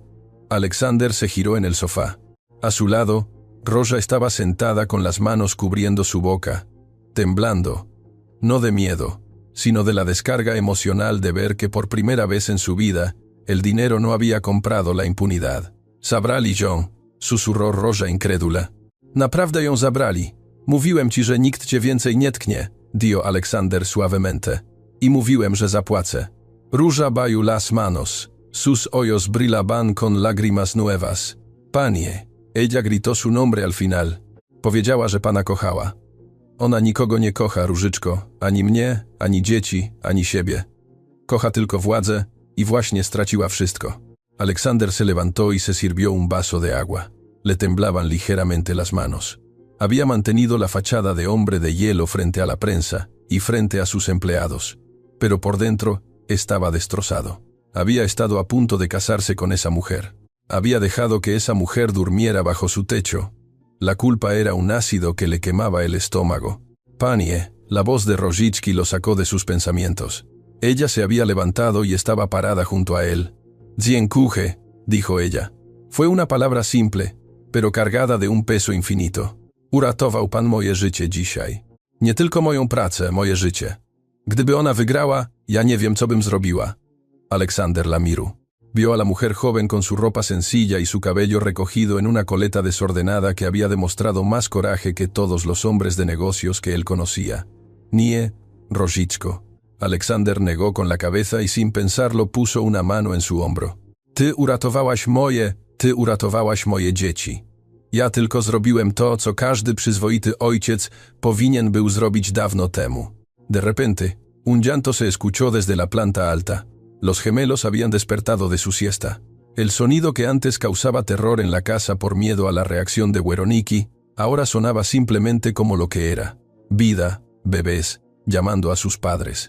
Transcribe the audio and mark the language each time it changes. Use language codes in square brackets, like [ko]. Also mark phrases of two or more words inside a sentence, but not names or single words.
[es] Alexander se giró en el sofá. A su lado, Rosa estaba sentada con las manos cubriendo su boca, temblando, no de miedo, sino de la descarga emocional de ver que por primera vez en su vida, el dinero no había comprado la impunidad. [pl] Zabrali ją, [es] susurró Rosa incrédula. [pl] Naprawdę ją zabrali. Mówiłem ci, że nikt cię więcej nie tknie, [es] dijo Alexander suavemente. [pl] I mówiłem, że zapłacę. [es] Róża baju las manos, sus ojos brillaban con lágrimas nuevas. [pl] Panie. [es] Ella gritó su nombre al final. [pl] Powiedziała, że pana kochała. Ona nikogo nie kocha, Różyczko, ani mnie, ani dzieci, ani siebie. Kocha tylko władzę i właśnie straciła wszystko. [es] Alexander se levantó y se sirvió un vaso de agua. Le temblaban ligeramente las manos. Había mantenido la fachada de hombre de hielo frente a la prensa y frente a sus empleados, pero por dentro estaba destrozado. Había estado a punto de casarse con esa mujer. Había dejado que esa mujer durmiera bajo su techo. La culpa era un ácido que le quemaba el estómago. Panie, la voz de Różicki lo sacó de sus pensamientos. Ella se había levantado y estaba parada junto a él. Dziękuję, dijo ella. Fue una palabra simple, pero cargada de un peso infinito. [pl] Uratował pan moje życie dzisiaj. Nie tylko moją pracę, moje życie. Gdyby ona wygrała, ja nie wiem, co bym zrobiła. [es] Alexander la miró. Vio a la mujer joven con su ropa sencilla y su cabello recogido en una coleta desordenada que había demostrado más coraje que todos los hombres de negocios que él conocía. [pl] Nie, Różicko. [es] Alexander negó con la cabeza y sin pensarlo puso una mano en su hombro. [pl] Ty uratowałaś moje dzieci. Ja tylko zrobiłem to, co każdy przyzwoity ojciec powinien był zrobić dawno temu. [es] De repente, un llanto se escuchó desde la planta alta. Los gemelos habían despertado de su siesta. El sonido que antes causaba terror en la casa por miedo a la reacción de Weroniki, ahora sonaba simplemente como lo que era. Vida, bebés, llamando a sus padres.